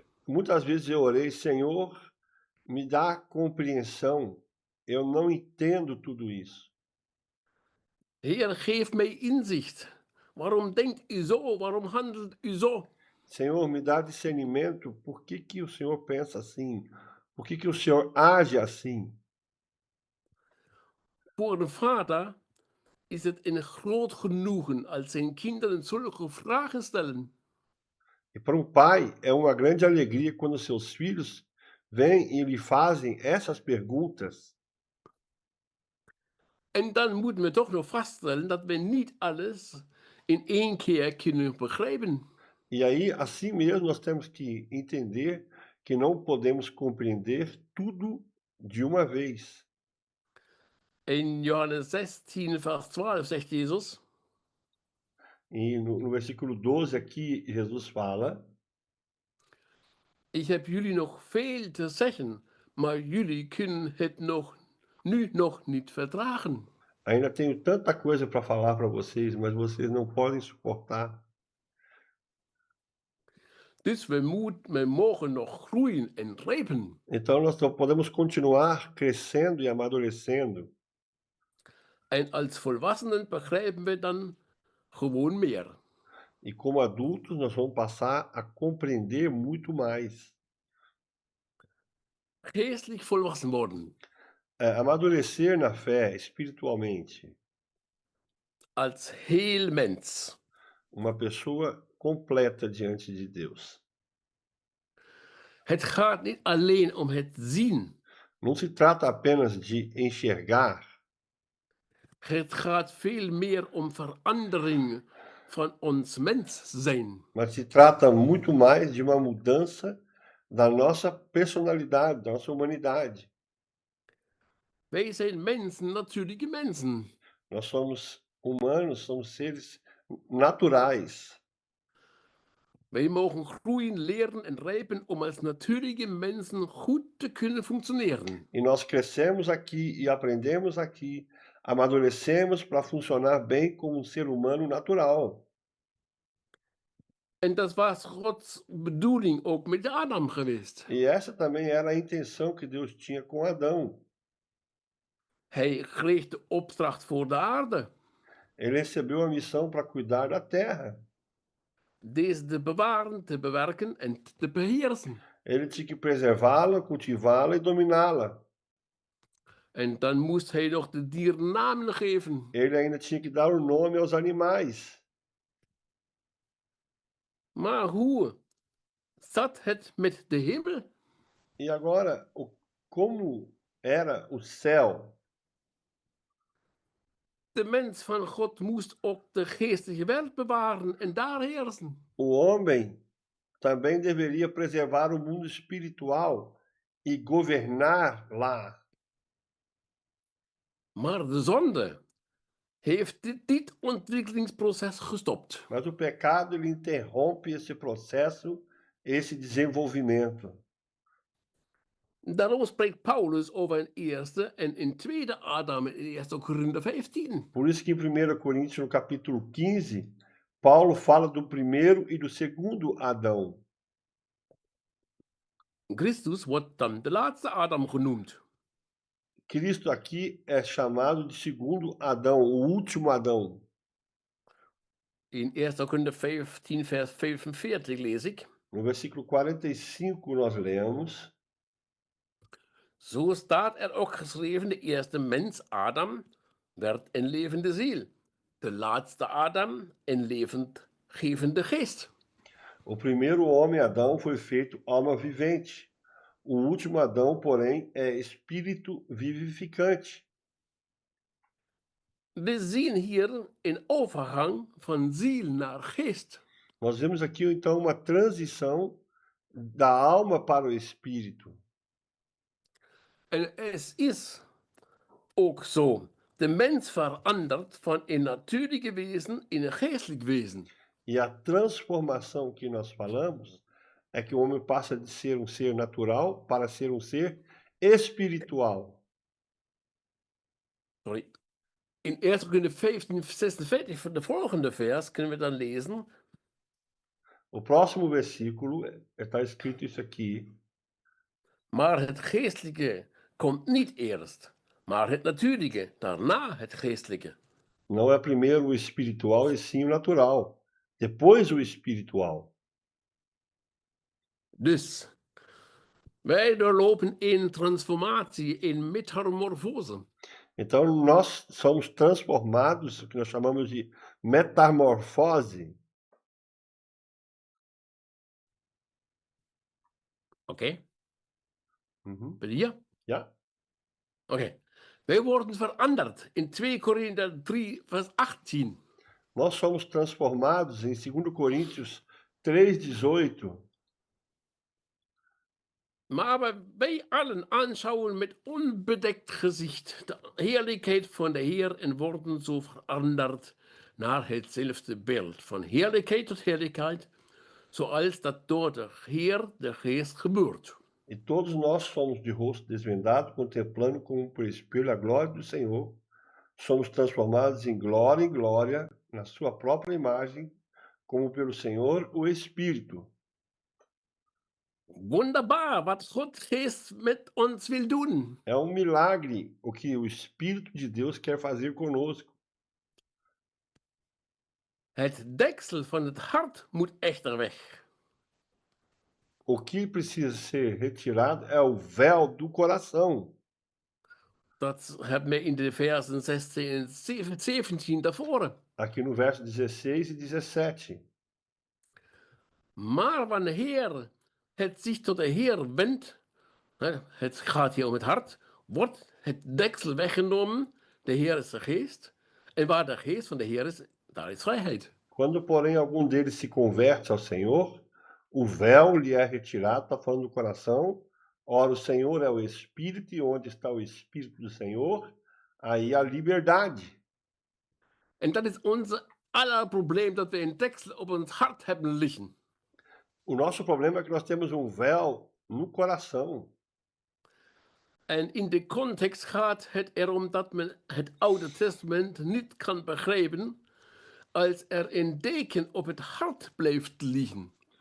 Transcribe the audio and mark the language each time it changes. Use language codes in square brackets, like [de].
[pt] muitas vezes eu orei, Senhor, me dá compreensão, eu não entendo tudo isso. [nl] Heer, geef mij inzicht. Waarom denkt u zo? Waarom handelt u zo? [pt] Senhor, me dá discernimento, por que que o Senhor pensa assim? Por que que o Senhor age assim? [nl] Voor een vader is het een groot genoegen als zijn kinderen zulke vragen stellen. [pt] E para um pai é uma grande alegria quando seus filhos vêm e lhe fazem essas perguntas. [nl] En dan moeten we toch nog vaststellen dat we niet alles in één keer kunnen begrijpen. [pt] E aí, assim mesmo, nós temos que entender que não podemos compreender tudo de uma vez. [nl] In Johannes 16, Vers 12 zegt Jezus: [pt] E no versículo 12 aqui, Jesus fala: [nl] Ik heb jullie nog veel te zeggen, maar jullie kunnen het nu nog niet verdragen. [pt] ainda tenho tanta coisa para falar para vocês, mas vocês não podem suportar. [nl] Dus we mogen nog groeien en rijpen. [pt] Então, nós só podemos continuar crescendo e amadurecendo. [nl] En als volwassenen begrijpen we dan gewoon meer. [pt] E como adultos, nós vamos passar a compreender muito mais. [nl] Geestelijk volwassen worden. [pt] Amadurecer na fé, espiritualmente. [nl] Als heel mens. [pt] Uma pessoa completa diante de Deus. [nl] Het gaat niet alleen om het zien. [pt] Não se trata apenas de enxergar, [nl] Het gaat veel meer om verandering van ons mens zijn. [pt] mas se trata muito mais de uma mudança da nossa personalidade, da nossa humanidade. [nl] Wij zijn mensen, natuurlijke mensen. [pt] Nós somos humanos, somos seres naturais. [nl] Wij mogen groeien, leren en rijpen om als natuurlijke mensen goed te kunnen functioneren. [pt] E nós crescemos aqui e aprendemos aqui, amadurecemos para funcionar bem como um ser humano natural. [nl] En dat was Gods bedoeling ook met Adam geweest. [pt] E essa também era a intenção que Deus tinha com Adão. [nl] Hij kreeg de opdracht voor de aarde. [pt] Ele recebeu a missão para cuidar da terra. [nl] Deze te bewaren, te bewerken en te beheersen. [pt] Ele tinha que preservá-la, cultivá-la e dominá-la. [nl] En dan moest hij nog de dieren namen geven. [pt] Ele ainda tinha que dar o nome aos animais. [nl] Maar hoe zat het met de hemel? [pt] E agora, como era o céu? [nl] De mens van God moest ook de geestelijke wereld bewaren en daar heersen. [pt] O homem também deveria preservar o mundo espiritual e governar lá. [nl] Maar de zonde heeft dit ontwikkelingsproces gestopt. [pt] Mas o pecado ele interrompe esse processo, esse desenvolvimento. [nl] Daarom spreekt Paulus over een eerste en een tweede Adam in 1 Korinther 15. [pt] Por isso que em 1 Coríntios, no capítulo 15, Paulo fala do primeiro e do segundo Adão. [nl] Christus wordt dan de laatste Adam genoemd. [pt] Cristo aqui é chamado de segundo Adão, o último Adão. [nl] In 1 Korinther 15, vers 45 lees ik. [pt] No versículo 45 nós lemos: [nl] Zo staat er ook geschreven, de eerste mens, Adam, werd een levende ziel. De laatste Adam, een levendgevende geest. [pt] o primeiro homem Adão foi feito alma vivente. O último Adão, porém, é espírito vivificante. [nl] We zien hier een overgang van ziel naar geest. [pt] Nós vemos aqui então uma transição da alma para o espírito. [nl] En het is ook zo. De mens verandert van een natuurlijke wezen in een geestelijk wezen. [pt] E a transformação que nós falamos é que o homem passa de ser um ser natural para ser um ser espiritual. [nl] Sorry. In 1 Korinther 15, 46, de volgende vers, kunnen we dan lezen. [pt] O próximo versículo está escrito isso aqui. [nl] Maar het geestelijke komt niet eerst, maar het natuurlijke, daarna het geestelijke. [pt] Não é primeiro o espiritual e sim o natural. Depois o espiritual. [nl] Dus wij doorlopen een transformatie, een metamorfose. [pt] Então nós somos transformados, o que nós chamamos de metamorfose. [nl] Oké, Uhum. ben je hier? Ja? Oké. Wij worden veranderd in 2 Korinther 3, vers 18. [pt] Nós somos transformados em 2 Coríntios 3,18. [nl] Maar wij allen aanschouwen met onbedekt gezicht de heerlijkheid van de Heer en worden zo veranderd naar hetzelfde beeld, van heerlijkheid tot heerlijkheid, zoals dat door de Heer, de Geest, gebeurt. [pt] E todos nós somos de rosto desvendado, contemplando como por espelho a glória do Senhor. Somos transformados em glória, na sua própria imagem, como pelo Senhor o Espírito. [nl] Wunderbar, wat God Geest met ons wil doen. [pt] É um milagre o que o Espírito de Deus quer fazer conosco. [nl] Het deksel van het hart moet echter weg. [pt] O que precisa ser retirado é o véu do coração. [nl] Dat hebben we in de versen 16 en 17 daarvoor. [pt] Aqui no verso 16 e 17. [nl] Maar wanneer het zich tot de Heer wendt, het gaat hier om het hart, wordt het deksel weggenomen. De Heer is de Geest. En waar de Geest van de Heer is, daar is vrijheid. [pt] Quando, porém, algum deles se converte ao Senhor, o véu lhe é retirado, está falando do coração. Ora, o Senhor é o Espírito, e onde está o Espírito do Senhor, aí há liberdade. [nl] En dat is onze aller probleem, dat we een deksel op ons hart hebben liggen. [pt] O nosso problema é que nós temos um véu no coração. [nl] En in de context gaat het erom dat men het Oude Testament niet kan begrijpen als er een deken op het hart blijft liggen.